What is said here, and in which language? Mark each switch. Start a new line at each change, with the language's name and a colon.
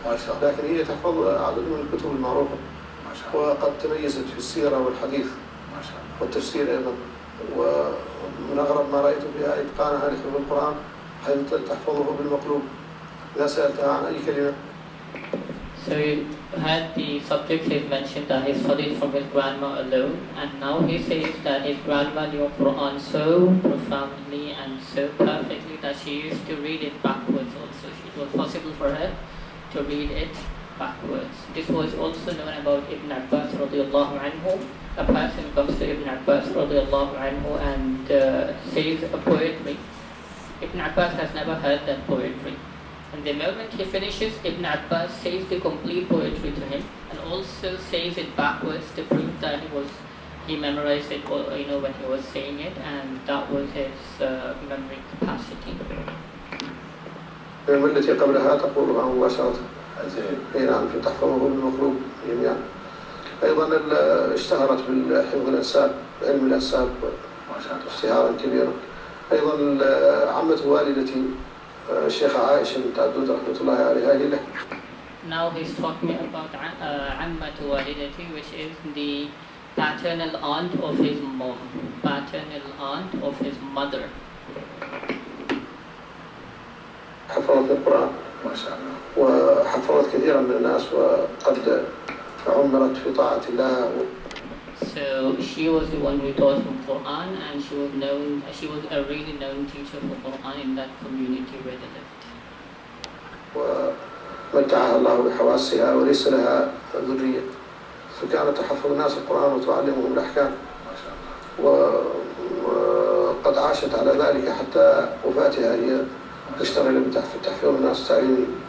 Arabic: ما شاء الله. لكن هي تحفظ عدد من الكتب المعروفة. ما شاء الله. وقد تميزت في السيرة والحديث ما شاء الله. والتفسير أيضا. ومن أغرب ما رأيت فيها إتقانها لحفظ القرآن حيث تحفظه بالمقلوب إذا سألتها عن أي كلمة.
English: So you had the subject he's mentioned that he studied from his grandma alone, and now he says that his grandma knew Quran so profoundly and so perfectly that she used to read it backwards also. It was possible for her to read it backwards. This was also known about Ibn Abbas radiallahu anhu. A person comes to Ibn Abbas radiallahu anhu and says a poetry. Ibn Abbas has never heard that poetry. And the moment he finishes, Ibn Abbas says the complete poetry to him and also says it backwards to prove that he memorized it when he was saying it, and that was his memory capacity.
Arabic: التي قبلها تقولها مباشرة. نعم تحفظه بالمقلوب جميعا. أيضا اشتهرت بالحفظ الأنساب، علم الأنساب اشتهارا كبيرا. أيضا عمة والدتي الشيخ عائشة بنت عبدود رحمة الله عليها هي له.
English: Now he's talking about
Arabic: عمة والدتي,
English: which is the paternal aunt of his mom, paternal aunt of his mother.
Arabic: حفظت القرآن ما شاء الله. وحفظت كثيرا من الناس وقد عمرت في طاعة الله.
English: So she was the one who taught him Quran, and she was a really known teacher for Quran in that community where they lived.
Arabic: ومتعها الله بحواسها وليس لها ذرية، فكانت تحفظ الناس القرآن وتعلمهم الأحكام. ما شاء الله. وقد عاشت على ذلك حتى وفاتها، هي تشتغل بتحفيظ الناس تعليمي.